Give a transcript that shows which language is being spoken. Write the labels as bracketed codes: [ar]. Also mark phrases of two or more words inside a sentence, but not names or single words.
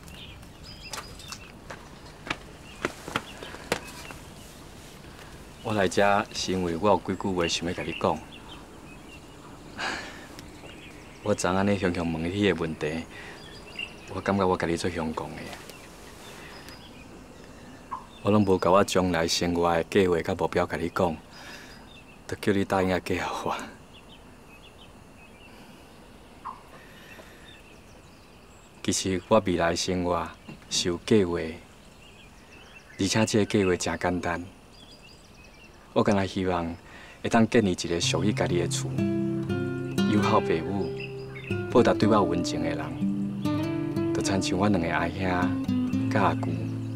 [nan] 我来遮是因为我有几句话想要甲你讲。我昨安尼向问你迄个问题，我感觉我甲你做相讲的。我拢无甲我将来生活的计划甲目标甲你讲，就叫你答应配合我。其实我未来生活是有计划，而且这个计划真简单。我干那希望会当建立一个属于家己的厝，友好父母，报答对我温情的人，就亲像我2个阿兄甲阿舅。